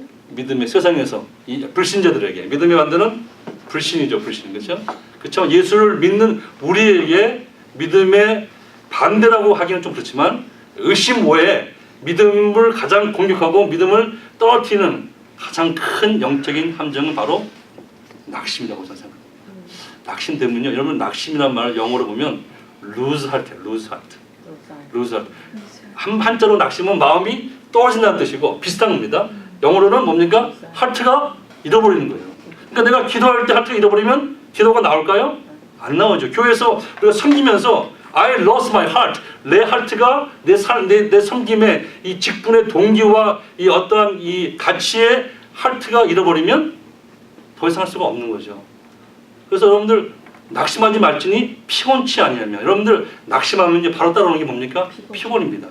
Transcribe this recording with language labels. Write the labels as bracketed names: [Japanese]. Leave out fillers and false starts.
[Korean] 믿음의 세상에서 이 불신자들에게 믿음의 반대는 불신이죠, 불신. 그렇죠? 그렇죠? 예수를 믿는 우리에게 믿음의 반대라고 하기는 좀 그렇지만 의심 외에 믿음을 가장 공격하고 믿음을 떨어뜨리는 가장 큰 영적인 함정은 바로 낙심이라고 저는 생각합니다. 낙심 때문에요. 여러분 낙심이란 말을 영어로 보면 [English] lose heart, lose heart, lose heart. [Korean] 한자로 낙심은 마음이 떨어진다는 뜻이고 비슷한 겁니다. 영어로는 뭡니까? 하트가 잃어버리는 거예요. 그러니까 내가 기도할 때 하트가 잃어버리면 기도가 나올까요? 안 나오죠. 교회에서 우리가 섬기면서 [English] I lost my heart. [Korean] 내 하트가 내 섬김의 이 직분의 동기와 이 어떠한 이 가치의 하트가 잃어버리면 더 이상 할 수가 없는 거죠. 그래서 여러분들 낙심하지 말지니 피곤치 아니하며, 여러분들 낙심하면 바로 따라오는 게 뭡니까? 피곤입니다.